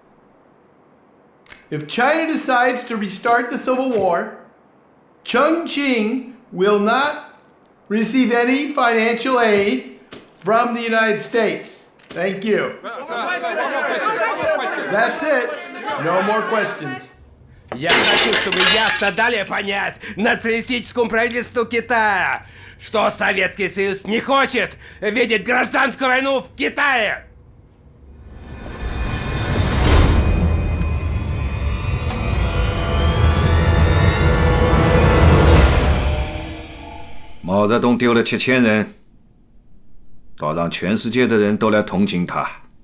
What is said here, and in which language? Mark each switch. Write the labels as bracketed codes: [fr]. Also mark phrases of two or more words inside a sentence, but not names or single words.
[en] If China decides to restart the Civil War, Chongqing will not receive any financial aid from the United States. Thank you. That's it. No more questions. [ru] Я хочу, чтобы ясно дали понять националистическому правительству Китая, что Советский Союз не хочет видеть гражданскую войну в Китае. [zh] 毛泽东丢了7000人，倒让全世界的人都来同情他。